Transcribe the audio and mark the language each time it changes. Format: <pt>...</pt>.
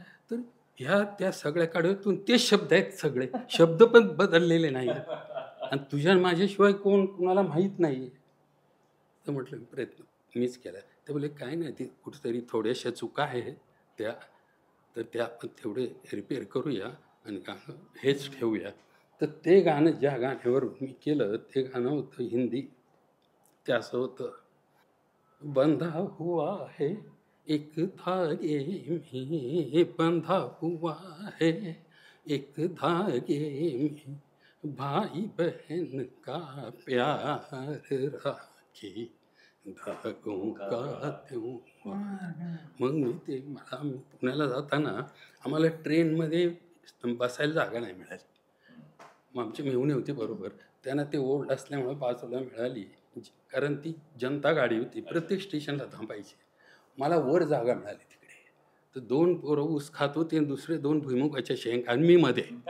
<mr>तर ह्या त्या सगळ्या कडव्यातून ते शब्द आहेत, सगळे शब्द पण बदललेले नाही, आणि तुझ्या माझ्याशिवाय कुणाला माहीत नाही. तर म्हटलं प्रयत्न मीच केला. ते बोलले काय नाही, ते कुठेतरी थोड्याशा चुका आहेत त्या, तर त्या आपण तेवढे रिपेअर करूया आणि गाणं हेच ठेवूया. तर ते गाणं ज्या गाण्यावर मी केलं ते गाणं होतं हिंदी. ते असं होतं,</mr> <hi>बंधा हुआ है एक धागे में, बंधा हुआ है एक धागे में, भाई बहन का प्यार राखी धागों का त्योहार.</hi> <mr>मग मी पुण्याला जाताना आम्हाला ट्रेनमध्ये बसायला जागा नाही मिळाली. मग आमची मेहुणी होती बरोबर, त्यांना ते ओल्ड असल्यामुळे बाजूला मिळाली, कारण ती जनता गाडी होती, प्रत्येक स्टेशनला थांबायची. मला वर जागा मिळाली तिकडे. तर 2 पोरं ऊस खात होते आणि दुसरे 2 भुईमुगाच्या शेंगा आणि मी मध्ये.</mr>